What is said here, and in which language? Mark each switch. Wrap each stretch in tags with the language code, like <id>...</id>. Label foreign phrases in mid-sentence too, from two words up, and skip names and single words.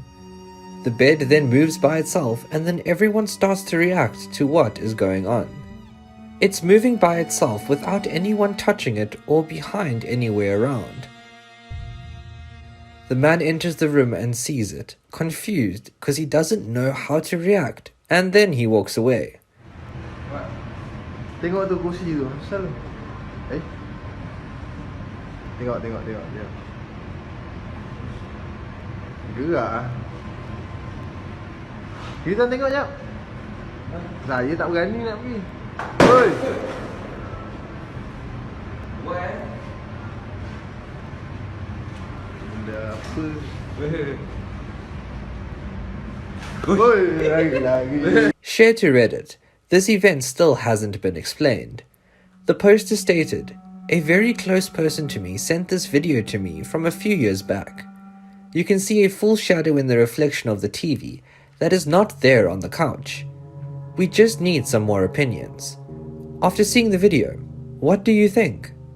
<en>The bed then moves by itself and then everyone starts to react to what is going on. It's moving by itself without anyone touching it or behind anywhere around. The man enters the room and sees it, confused because he doesn't know how to react, and then he walks away.</en> <ms>Tengok tu kursi tu, asal. Tengok. Gerak ah. Kita tengok jap. Saya tak berani nak pergi. Oi. Benda apa? Oi, lagi.</ms> <en>Share to Reddit. This event still hasn't been explained. The poster stated, "A very close person to me sent this video to me from a few years back. You can see a full shadow in the reflection of the TV that is not there on the couch. We just need some more opinions. After seeing the video, what do you think?"</en>